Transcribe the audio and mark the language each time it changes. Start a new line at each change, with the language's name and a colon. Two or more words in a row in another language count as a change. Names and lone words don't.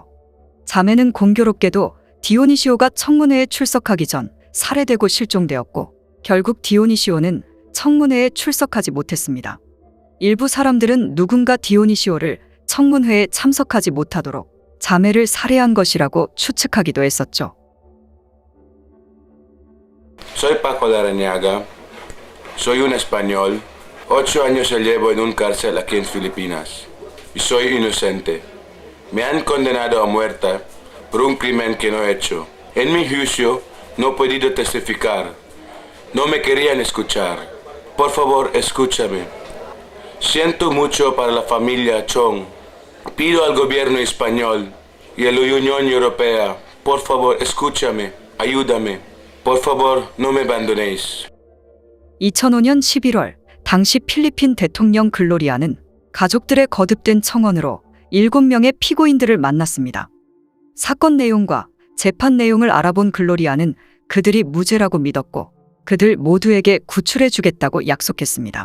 Korean: 자매는 공교롭게도 디오니시오가 청문회에 출석하기 전 살해되고 실종되었고 결국 디오니시오는 청문회에 출석하지 못했습니다. 일부 사람들은 누군가 디오니시오를 청문회에 참석하지 못하도록 자매를 살해한 것이라고 추측하기도 했었죠.
Spanish: Soy Paco Larrañaga, soy un español, 8 años llevo en un cárcel aquí en Filipinas y soy inocente. Me han condenado a muerte por un crimen que no he hecho. En mi juicio no he podido testificar. No me querían escuchar. Por favor, escúchame. Siento mucho para la familia Chong. Pido al gobierno español y a la Unión Europea, por favor, escúchame, ayúdame. Por favor, no me abandonéis.
Korean: 2005년 11월 당시 필리핀 대통령 글로리아는 가족들의 거듭된 청원으로 7명의 피고인들을 만났습니다. 사건 내용과 재판 내용을 알아본 글로리아는 그들이 무죄라고 믿었고 그들 모두에게 구출해 주겠다고 약속했습니다.